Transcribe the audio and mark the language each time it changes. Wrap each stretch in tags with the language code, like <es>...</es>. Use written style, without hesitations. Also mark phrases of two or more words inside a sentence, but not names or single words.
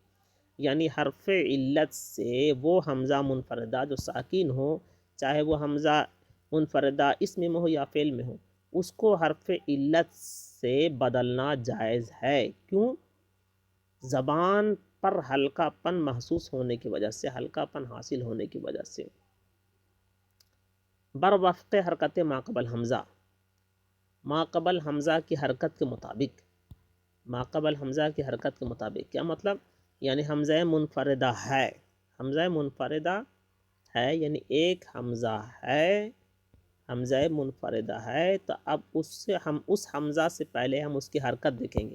<ur>یعنی حرف علت سے وہ حمزہ منفردہ جو ساکن ہو، چاہے وہ حمزہ منفردہ اسم میں ہو یا فعل میں ہو، اس کو حرف علت سے بدلنا جائز ہے. کیوں؟ زبان پر ہلکا پن محسوس ہونے کی وجہ سے، ہلکا پن حاصل ہونے کی وجہ سے.</ur> <fa>بر وفق حرکت ماقبل حمزہ،</fa> <ur>ماقبل حمزہ کی حرکت کے مطابق. ماقبل حمزہ کی حرکت کے مطابق کیا مطلب؟ یعنی حمزہ منفردہ ہے، حمزہ منفردہ ہے، یعنی ایک حمزہ ہے، حمزہ منفردہ ہے، تو اب اس حمزہ سے پہلے ہم اس کی حرکت دیکھیں گے.</ur>